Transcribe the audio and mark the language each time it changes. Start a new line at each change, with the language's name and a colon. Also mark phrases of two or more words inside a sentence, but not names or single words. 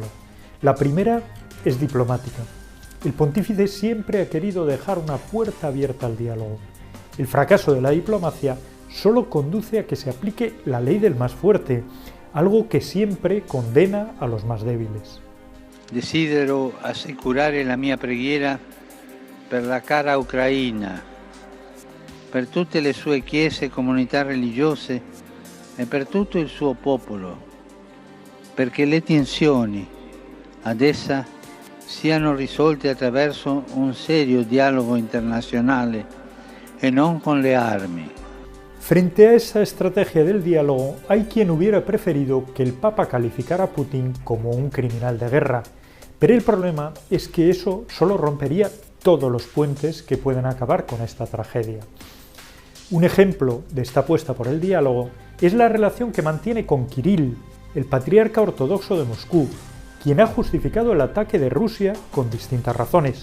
Spanish: La primera es diplomática. El pontífice siempre ha querido dejar una puerta abierta al diálogo. El fracaso de la diplomacia solo conduce a que se aplique la ley del más fuerte, algo que siempre condena a los más débiles.
Italian: Desidero assicurare la mia preghiera per la cara Ucraina, per tutte le sue chiese e comunità religiose e per tutto il suo popolo, perché le tensioni ad essa siano risolte attraverso un serio dialogo internazionale e non con le armi.
Spanish: Frente a esa estrategia del diálogo, hay quien hubiera preferido que el Papa calificara a Putin como un criminal de guerra, pero el problema es que eso solo rompería todos los puentes que pueden acabar con esta tragedia. Un ejemplo de esta apuesta por el diálogo es la relación que mantiene con Kirill, el patriarca ortodoxo de Moscú, quien ha justificado el ataque de Rusia con distintas razones.